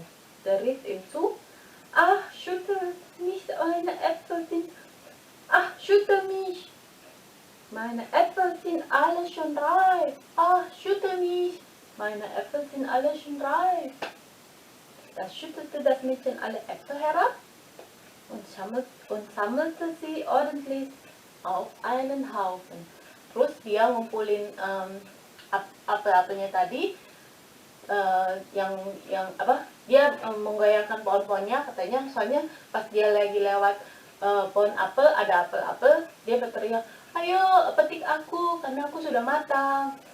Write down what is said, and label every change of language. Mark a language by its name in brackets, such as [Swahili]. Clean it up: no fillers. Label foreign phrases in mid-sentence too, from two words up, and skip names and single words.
[German] Der rief ihm zu, ach, schüttel mich, meine Äpfel sind, ach, schüttel mich, meine Äpfel sind alle schon reif. Ach, schüttel mich, meine Äpfel sind alle schon reif. Da schüttelte das Mädchen alle Äpfel herab und sammelte sie ordentlich auf einen Haufen. [Indonesian] Terus dia ngumpulin apel-apelnya tadi, yang apa? Dia menggoyangkan pohon-pohonnya katanya, soalnya pas dia lagi lewat pohon apel, ada apel-apel, dia berteriak, ayo petik aku karena aku sudah matang.